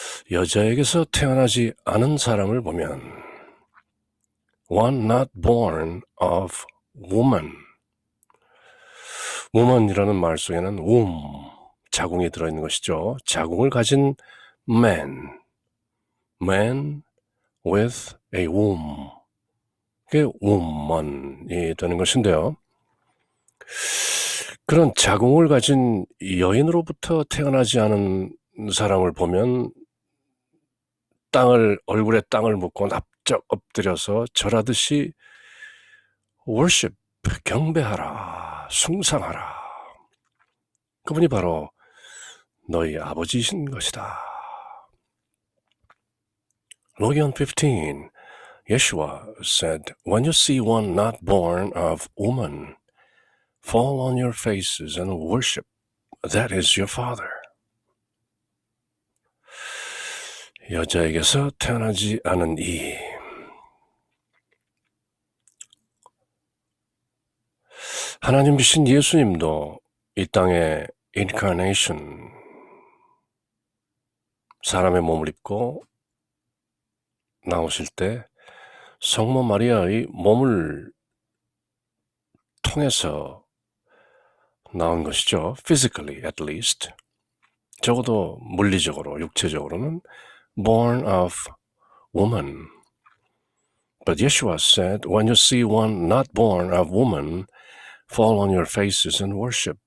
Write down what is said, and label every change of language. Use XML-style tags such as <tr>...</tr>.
<ko>여자에게서 태어나지 않은 사람을 보면</ko> <en>one not born of woman.</en> <ko>woman이라는 말 속에는 womb, 자궁이 들어있는 것이죠. 자궁을 가진</ko> <en>man with a womb.</en> <ko>그게 woman이 되는 것인데요. 그런 자궁을 가진 여인으로부터 태어나지 않은 사람을 보면 얼굴에 땅을 묻고 납작 엎드려서 절하듯이 worship, 경배하라, 숭상하라. 그분이 바로 너희 아버지이신 것이다.</ko> <en>Logion 15. Yeshua said, When you see one not born of woman, fall on your faces and worship. That is your father.</en> <ko>여자에게서 태어나지 않은 이. 하나님이신 예수님도 이 땅에 incarnation, 사람의 몸을 입고 나오실 때 성모 마리아의 몸을 통해서 나온 것이죠.</ko> <en>Physically, at least.</en> <ko>적어도 물리적으로, 육체적으로는</ko> <en>born of woman. But Yeshua said, when you see one not born of woman, fall on your faces and worship.</en>